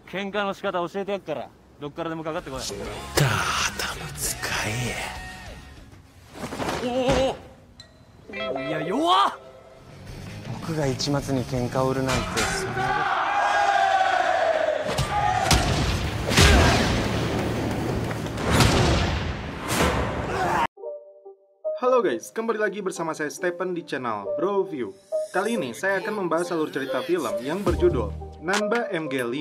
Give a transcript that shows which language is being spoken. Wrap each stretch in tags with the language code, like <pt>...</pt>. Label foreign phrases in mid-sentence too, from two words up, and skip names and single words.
<ja>喧嘩の仕方教えてやっから、どっからでもかかってこい。ダータの使い。おお、いや弱っ。僕が市松に喧嘩を売るなんて、それは。</ja> <id>Halo guys, kembali lagi bersama saya Stephen di channel Bro View. Kali ini saya akan membahas alur cerita film yang berjudul Nanba MG5.</id>